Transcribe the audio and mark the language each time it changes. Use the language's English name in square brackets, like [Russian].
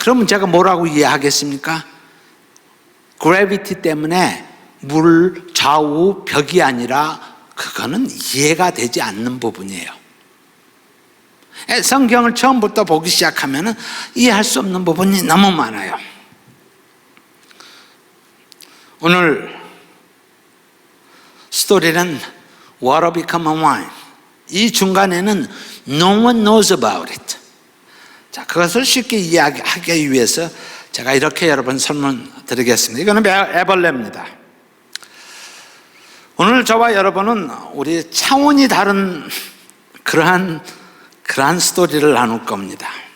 [Korean] 그러면 제가 뭐라고 이해하겠습니까? 그래비티 때문에 물 좌우 벽이 아니라 그거는 이해가 되지 않는 부분이에요. 성경을 처음부터 보기 시작하면 이해할 수 없는 부분이 너무 많아요. 오늘 스토리는 [English] Water become a wine. [Korean] 이 중간에는 [English] No one knows about it. [Korean] 자, 그것을 쉽게 이해하기 위해서 제가 이렇게 여러분 설문 드리겠습니다. 이거는 애벌레입니다. 오늘 저와 여러분은 우리 차원이 다른 그러한 스토리를 나눌 겁니다.